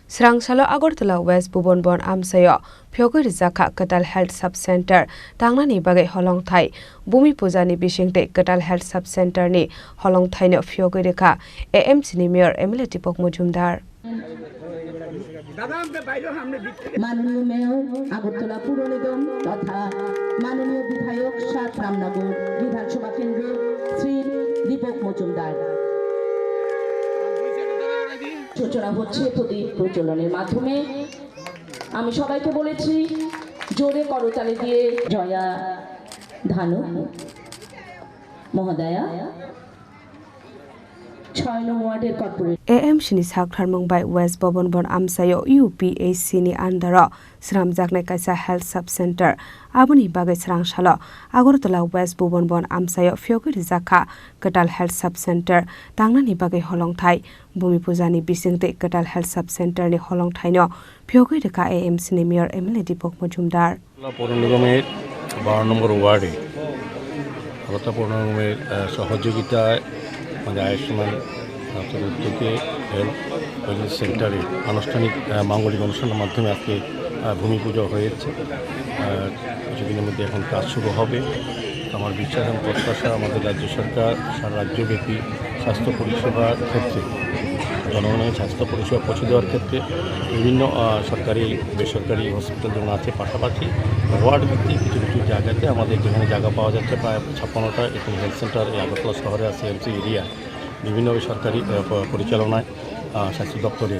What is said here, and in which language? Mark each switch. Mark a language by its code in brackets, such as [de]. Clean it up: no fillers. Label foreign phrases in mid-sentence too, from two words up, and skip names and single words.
[trp] Srangsalo Agartala West Bubonbon Amsayo Phyogo Rizakha Katal [en] Health Sub Center [trp] Tangnani Bagai Holong Thai Bumi Pujani Bishingte Katal [en] Health Sub Center [trp] ni Holong Thai no Phyogo Rekha AMC ni Mayor Emily Tipok Mujumdar [bn] মাননীয় মেয়র আগরতলা পুর নিগম তথা মাননীয় বিধায়ক ৭ রামনগর বিধানসভা কেন্দ্রের শ্রী দীপক মজুমদার সূচনা হচ্ছে প্রদীপ প্রজ্বলনের মাধ্যমে আমি সবাইকে বলেছি জোরে করতালি দিয়ে জয়া ধানু মহোদয়া 6 নং ওয়ার্ডের কর্পোরেটর [trp] AM Shini Sakthar Mumbai West Bobonbon Amsayo UPAC ni andaro Sramjaknai Kaisa [en] Health Sub Center [trp] Abuni Bagai Srangsalo Agartala West Bobonbon Amsayo Phyogo Rizakha Katal [en] Health Sub Center [trp] Tangnani Bagai Holong Thai Bumi Pujani Bisingte Katal Health Sub Center ni Holong Thai no Phyogo Rekha AM Shini Mayor Emily Dipok Mujumdar [bn] পৌর নিগমের 12 নম্বর ওয়ার্ডে আগরতলা পৌর নিগমের সহযোগিতায় আমাদের আয়ুষ্মান উদ্যোগে [en] health wellness centre [bn] আনুষ্ঠানিক মাঙ্গলিক অনুষ্ঠানের মাধ্যমে আজকে ভূমি পুজো হয়েছে কিছুদিনের মধ্যে এখন কাজ শুরু হবে আমার বিশ্বাস এবং প্রত্যাশা আমাদের রাজ্য সরকার সারা রাজ্যব্যাপী স্বাস্থ্য পরিষেবার ক্ষেত্রে জনগণের স্বাস্থ্য পরিষেবা পৌঁছে দেওয়ার ক্ষেত্রে বিভিন্ন সরকারি বেসরকারি হসপিটাল যেমন আছে পাশাপাশি ওয়ার্ড ভিত্তিক কিছু কিছু জায়গাতে আমাদের যেখানে জায়গা পাওয়া যাচ্ছে প্রায় 56টা এখানে [en] health centre [bn] আগরতলা শহরে আছে [en] MC area [bn] বিভিন্ন সরকারি পরিচালনায় স্বাস্থ্য দপ্তরে